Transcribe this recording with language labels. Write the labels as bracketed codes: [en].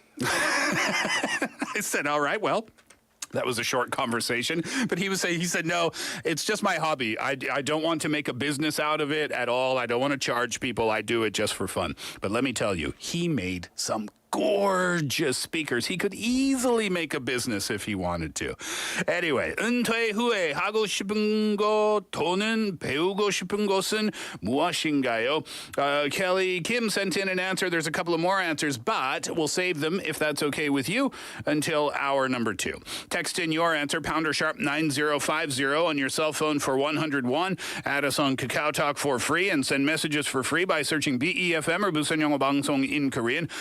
[en] I said, all right, well, that was a short conversation. But he said, no, it's just my hobby. I don't want to make a business out of it at all. I don't want to charge people. I do it just for fun. But let me tell you, he made some gorgeous speakers. He could easily make a business if he wanted to. [ko] Anyway, 은퇴 후에 하고 싶은 것 또는 배우고 싶은 것은 무엇인가요? [en] Kelly Kim sent in an answer. There's a couple of more answers, but we'll save them, if that's okay with you, until hour number 2. Text in your answer, pounder sharp 9050 on your cell phone for 101. Add us on Kakao Talk for free and send messages for free by searching BEFM or 부산영어방송 in Korean.